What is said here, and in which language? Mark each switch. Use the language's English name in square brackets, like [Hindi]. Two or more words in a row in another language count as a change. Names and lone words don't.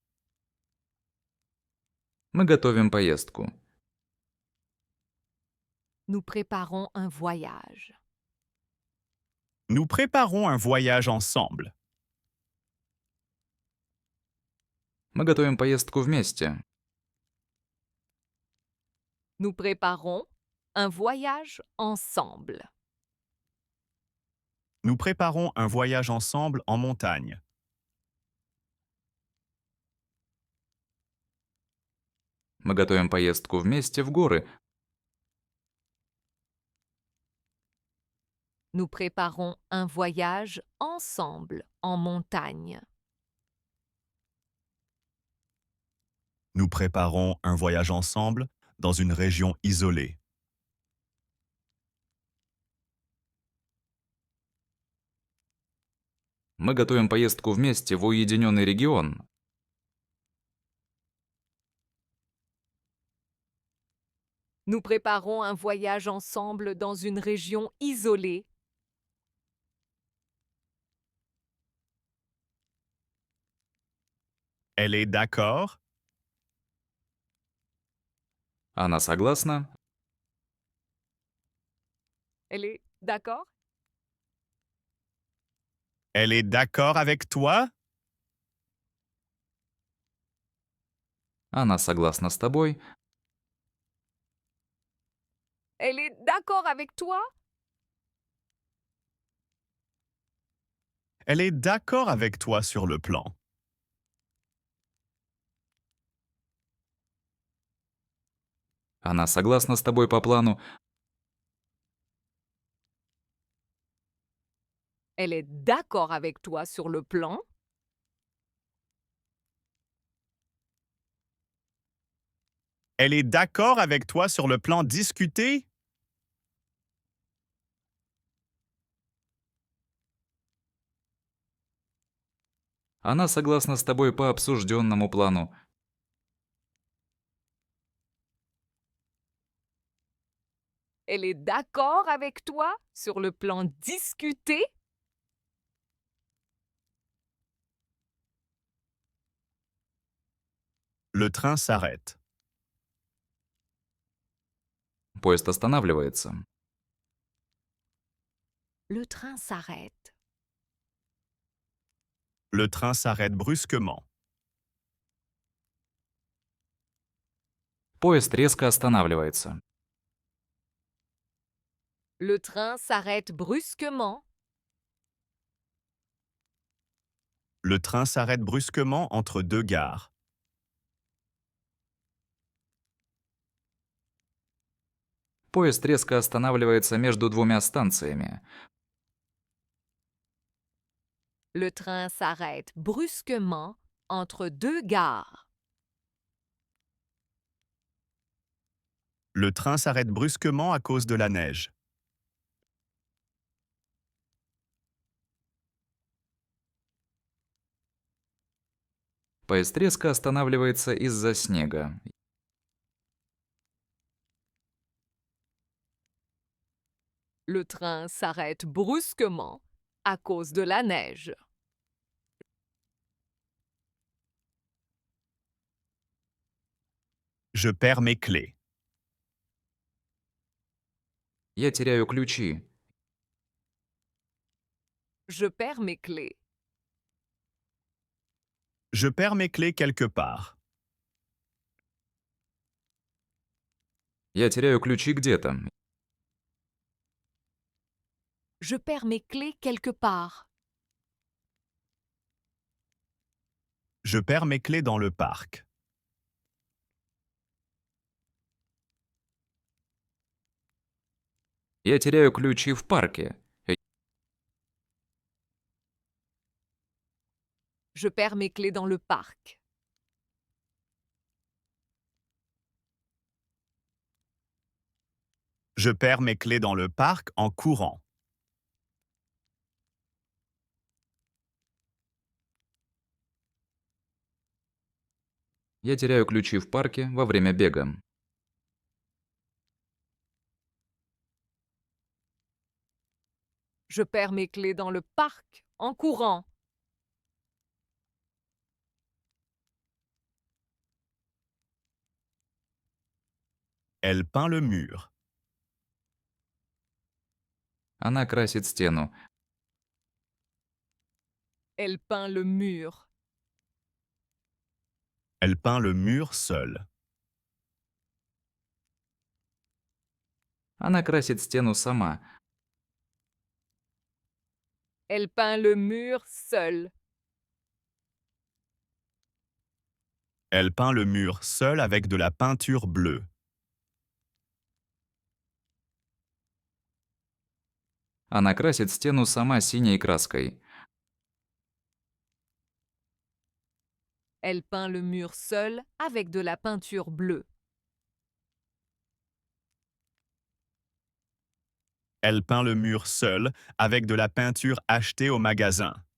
[Russian] Мы готовим поездку. [French] Nous préparons un voyage. Nous préparons un voyage ensemble. [Russian] Мы готовим поездку вместе. [French] Nous préparons un voyage ensemble. Nous préparons un voyage ensemble en montagne. [Russian] Мы готовим поездку вместе в горы. [French] Nous préparons un voyage ensemble en montagne. Nous préparons un voyage ensemble dans une région isolée. [Russian] Мы готовим поездку вместе в уединенный регион. [French] Nous préparons un voyage ensemble dans une région isolée. Elle est d'accord? [Russian] Она согласна? [French] Elle est d'accord? Elle est d'accord avec toi? [Russian] Она согласна с тобой? [French] Elle est d'accord avec toi? Elle est d'accord avec toi sur le plan. [Russian] Она согласна с тобой по плану? [French] Elle est d'accord avec toi sur le plan? Elle est d'accord avec toi sur le plan discuté? [Russian] Она согласна с тобой по обсужденному плану. [French] Elle est d'accord avec toi sur le plan discuté? Le train s'arrête. [Russian] Поезд останавливается. [French] Le train s'arrête. Le train s'arrête brusquement. [Russian] Поезд резко останавливается. [French] Le train s'arrête brusquement. Le train s'arrête brusquement entre deux gares. [Russian] Поезд резко останавливается между двумя станциями. [French] Le train s'arrête brusquement entre deux gares. Le train s'arrête brusquement à cause de la neige. [Russian] Поезд резко останавливается из-за снега. [French] Le train s'arrête brusquement à cause de la neige. Je perds mes clés. [Russian] Я теряю ключи. [French] Je perds mes clés. Je perds mes clés quelque part. [Russian] Я теряю ключи где-то. [French] Je perds mes clés quelque part. Je perds mes clés dans le parc. [Russian] Я теряю ключи в парке. [French] Je perds mes clés dans le parc. Je perds mes clés dans le parc en courant. [Russian] Я теряю ключи в парке во время бега. [French] Je perds mes clés dans le parc en courant. Elle peint le mur. [Russian] Она красит стену. [French] Elle peint le mur. Elle peint le mur seule. [Russian] Она красит стену сама. [French] Elle peint le mur seule. Elle peint le mur seule avec de la peinture bleue. [Russian] Она красит стену сама синей краской. [French] Elle peint le mur seule avec de la peinture bleue. Elle peint le mur seule avec de la peinture achetée au magasin.